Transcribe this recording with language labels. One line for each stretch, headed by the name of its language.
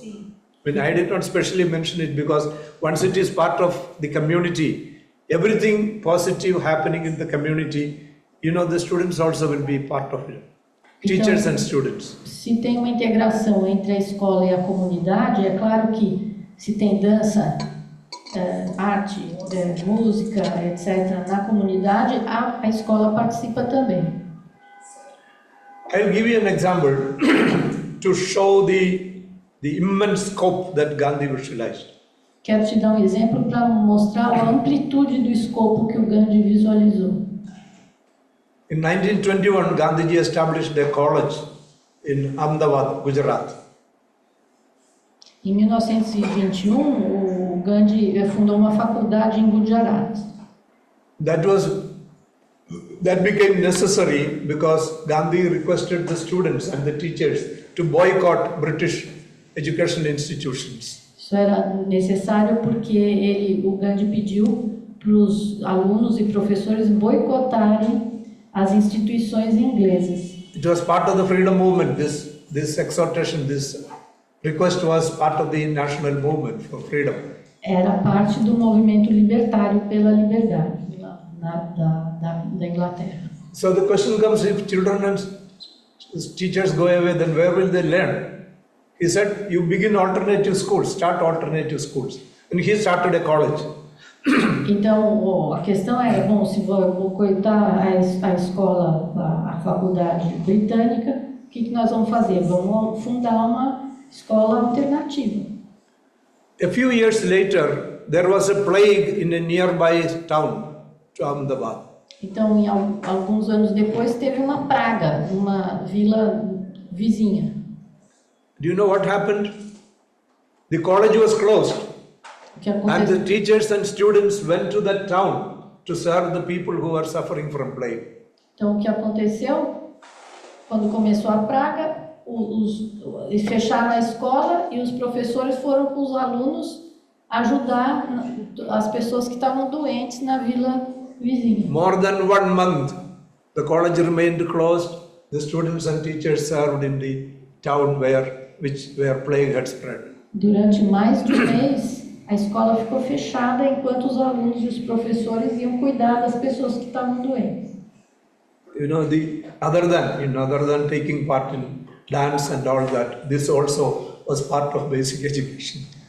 Portuguese: Sim.
English: I mean, I did not specially mention it because once it is part of the community, everything positive happening in the community, you know, the students also will be part of it. Teachers and students.
Portuguese: Se tem uma integração entre a escola e a comunidade, é claro que se tem dança, arte, música, etc., na comunidade, a escola participa também.
English: I'll give you an example to show the immense scope that Gandhi visualized.
Portuguese: Quero te dar um exemplo para mostrar a amplitude do escopo que o Gandhi visualizou.
English: In 1921, Gandhiji established a college in Ahmedabad, Gujarat.
Portuguese: Em 1921, o Gandhi fundou uma faculdade em Gujarat.
English: That became necessary because Gandhi requested the students and the teachers to boycott British educational institutions.
Portuguese: Isso era necessário porque o Gandhi pediu para os alunos e professores boicotarem as instituições inglesas.
English: It was part of the freedom movement. This exhortation, this request was part of the national movement for freedom.
Portuguese: Era parte do movimento libertário pela liberdade da Inglaterra.
English: So the question comes, if children and teachers go away, then where will they learn? He said, you begin alternative schools, start alternative schools. And he started a college.
Portuguese: Então, a questão é, bom, se vou coitar a escola, a faculdade britânica, o que nós vamos fazer? Vamos fundar uma escola alternativa.
English: A few years later, there was a plague in a nearby town to Ahmedabad.
Portuguese: Então, alguns anos depois, teve uma praga numa vila vizinha.
English: Do you know what happened? The college was closed. And the teachers and students went to that town to serve the people who were suffering from plague.
Portuguese: Então, o que aconteceu? Quando começou a praga, eles fecharam a escola e os professores foram com os alunos ajudar as pessoas que estavam doentes na vila vizinha.
English: More than 1 month, the college remained closed. The students and teachers served in the town where plague had spread.
Portuguese: Durante mais de um mês, a escola ficou fechada enquanto os alunos e os professores iam cuidar das pessoas que estavam doentes.
English: You know, other than taking part in dance and all that, this also was part of basic education.